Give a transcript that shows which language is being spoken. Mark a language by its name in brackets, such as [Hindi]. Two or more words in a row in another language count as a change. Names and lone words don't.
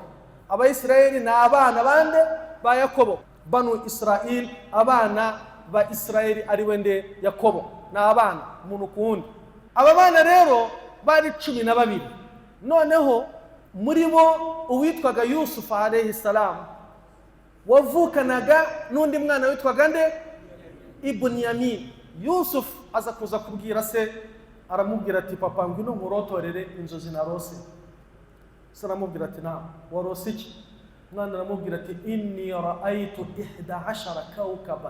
[Kinyarwanda] Abayisirayeli ni abana bande ba Yakobo, banu Israel, abana ba Israeli ari wende Yakobo, ni abana umuntu kuwundi. Aba bana rero bari 12. Noneho muri bo uwitwaga Yusuf [Arabic] عليه السلام [Kinyarwanda] wavukanaga n'undi mwana witwaga nde? Ibunyamin. Yusuf aza kuza kubwira se, aramubwira ati papa ngwino murotorere inzozi narose. Saramubwira ati na warose iki? Mwana aramubwira ati [Arabic] إني رأيت 11 كوكبا.